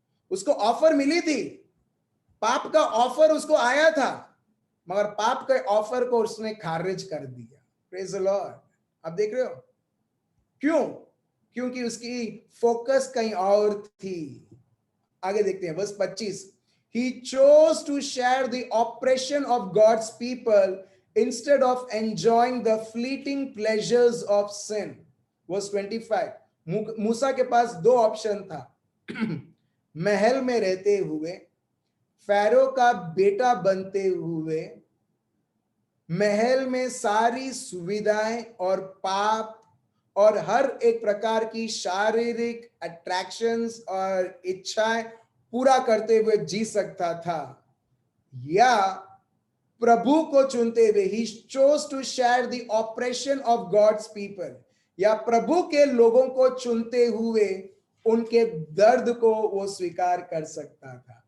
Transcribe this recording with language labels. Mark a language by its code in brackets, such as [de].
[hi] उसको ऑफर मिली थी, पाप का ऑफर उसको आया था, मगर पाप के ऑफर को उसने खारिज कर दिया। [en] Praise the lord. [hi] आप देख रहे हो क्यों? क्योंकि उसकी फोकस कहीं और थी। आगे देखते हैं verse 25। [en] He chose to share the oppression of God's people instead of enjoying the fleeting pleasures of sin. Verse 25। [hi] मूसा के पास दो ऑप्शन था, महल में रहते हुए फैरो का बेटा बनते हुए महल में सारी सुविधाएं और पाप और हर एक प्रकार की शारीरिक अट्रैक्शंस और इच्छाएं पूरा करते हुए जी सकता था, या प्रभु को चुनते हुए he [en] chose to share the operation of God's people, [hi] या प्रभु के लोगों को चुनते हुए उनके दर्द को वो स्वीकार कर सकता था।